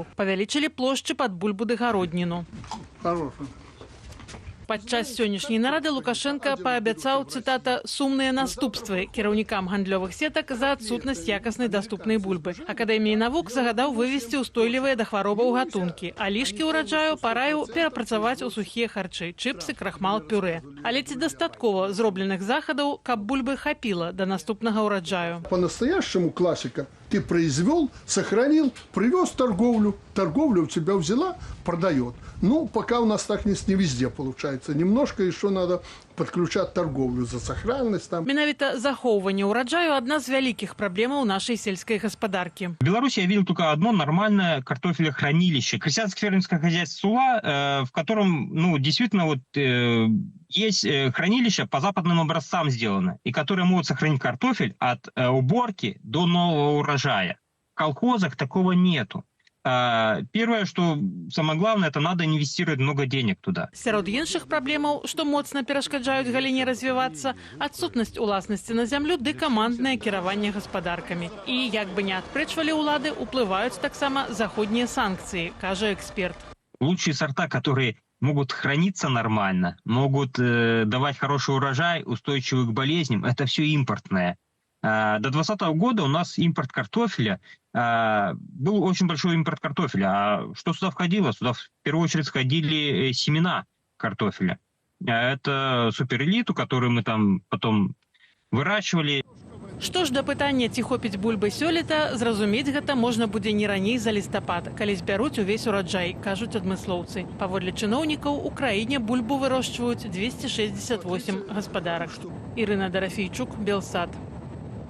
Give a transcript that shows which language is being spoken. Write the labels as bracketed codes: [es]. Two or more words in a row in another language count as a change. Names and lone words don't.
[be] Павялічылі плошчы пад бульбу ды гародніну. Падчас сённяшняй нарады Лукашенко паабяцаў, цытата, «сумныя наступствы» кіраўнікам гандлёвых сетак за адсутнасць якаснай даступнай бульбы. Акадэміі навук загадаў вывесці ўстойлівыя да хваробаў гатункі, а лішкі ўраджаю параіў перапрацаваць у сухія харчы, чыпсы, крахмал, пюрэ. Але ці дастаткова зробленых захадаў, каб бульбы хапіла да наступнага ўраджаю? [ru] По-настоящему классика. Ты произвел, сохранил, привез торговлю, торговля у тебя взяла, продает. Пока у нас так не везде получается. Немножко еще надо подключать торговлю за сохранность. [be] Менавіта захоўванне ўраджаю – адна з вялікіх праблемаў нашай сельскай гаспадаркі. [ru] В Беларуси я видел только одно нормальное картофелехранилище. Крестьянско-фермерское хозяйство Сула, в котором, действительно, есть хранилище по западным образцам сделано, и которые могут сохранить картофель от уборки до нового урожая. В колхозах такого нету. Первое, что самое главное, это надо инвестировать много денег туда. [be] Сярод іншых праблемаў, што моцна перашкаджаюць галіне развівацца, адсутнасць уласнасці на зямлю ды каманднае кіраванне гаспадаркамі. І, як бы не адпрэчвалі ўлады, уплываюць таксама заходнія санкцыі, кажа эксперт. [ru] Лучшие сорта, которые могут храниться нормально, могут давать хороший урожай, устойчивый к болезням, это все импортное. До 2020 года у нас импорт картофеля, был очень большой импорт картофеля. А что сюда входило? Сюда в первую очередь входили семена картофеля. Это суперэлиту, которую мы там потом выращивали. [be] Што ж да пытання, ці хопіць бульбы сёлета, зразумець гэта можна будзе не раней за лістапад, калі збяруць увесь ураджай, кажуць адмыслоўцы. Паводле чыноўнікаў, у краіне бульбу вырошчваюць 268 гаспадарак. Ірына Дарафійчук, Белсат.